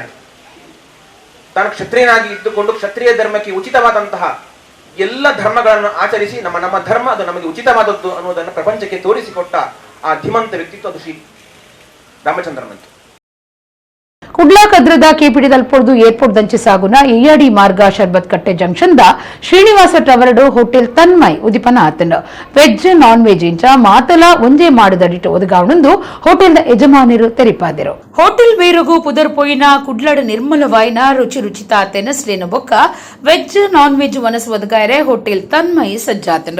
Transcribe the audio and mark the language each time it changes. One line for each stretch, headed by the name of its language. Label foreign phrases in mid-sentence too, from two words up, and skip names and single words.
Kannada: ತಾನು ಕ್ಷತ್ರಿಯನಾಗಿ ಇದ್ದುಕೊಂಡು ಕ್ಷತ್ರಿಯ ಧರ್ಮಕ್ಕೆ ಉಚಿತವಾದಂತಹ ಎಲ್ಲ ಧರ್ಮಗಳನ್ನು ಆಚರಿಸಿ ನಮ್ಮ ಧರ್ಮ ಅದು ನಮಗೆ ಉಚಿತವಾದದ್ದು ಅನ್ನುವುದನ್ನು ಪ್ರಪಂಚಕ್ಕೆ ತೋರಿಸಿಕೊಟ್ಟ ಆ ಧೀಮಂತ ವ್ಯಕ್ತಿತ್ವ ಅದು ಶ್ರೀ ರಾಮಚಂದ್ರನಂತು.
Tulu: ಕುಡ್ಲಾ ಕದ್ರದ ಕೆಪಿಡಿ ತಲುಪುವುದು ಏರ್ಪೋರ್ಟ್ ದಂಚೆ ಸಾಗುನ ಇಯಾಡಿ ಮಾರ್ಗ ಶರ್ಬತ್ ಕಟ್ಟೆ ಜಂಕ್ಷನ್ ದ ಶ್ರೀನಿವಾಸ ಟವರ್ಡು ಹೋಟೆಲ್ ತನ್ಮಯ್ ಉದಿಪನ ಆತನ
English: veg non veg
Tulu: ಇಂಚ ಮಾತಲ ಒಂಜೇ ಮಾಡದಡಿಟ್ಟು ಒದಗಾವಣಂದು ಹೋಟೆಲ್ ಯಜಮಾನರು ತೆರಿಪಾದರು. ಹೋಟೆಲ್ ಬೇರುಗು ಪುದರ್ಪೋಯಿನ ಕುಡ್ಲಾಡ ನಿರ್ಮಲವಾಯಿನ ರುಚಿ ರುಚಿತ ಆತನ ಸ್ಲೇನು ಬೊಕ್ಕ
English: veg non veg
Tulu: ವನಸು ಒದಗಾಯರೆ ಹೋಟೆಲ್ ತನ್ಮಯ್ ಸಜ್ಜಾತಂಡು.